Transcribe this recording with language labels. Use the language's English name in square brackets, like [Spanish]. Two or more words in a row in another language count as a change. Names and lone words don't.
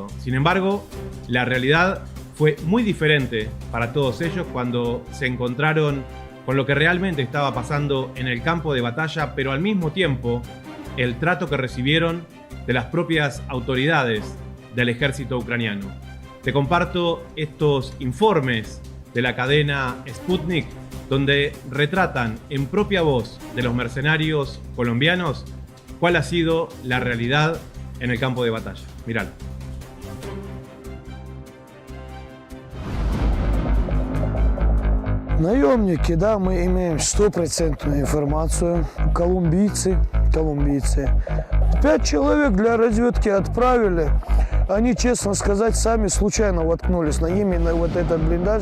[Spanish] Sin embargo, la realidad fue muy diferente para todos ellos cuando se encontraron con lo que realmente estaba pasando en el campo de batalla, pero al mismo tiempo el trato que recibieron de las propias autoridades del ejército ucraniano. Te comparto estos informes de la cadena Sputnik, donde retratan en propia voz de los mercenarios colombianos cuál ha sido la realidad en el campo de batalla. Miralo. [Russian] Наемники, да, мы имеем стопроцентную информацию. Колумбийцы. 5 человек для разведки отправили. Они, честно сказать, сами случайно воткнулись на именно вот этот блиндаж.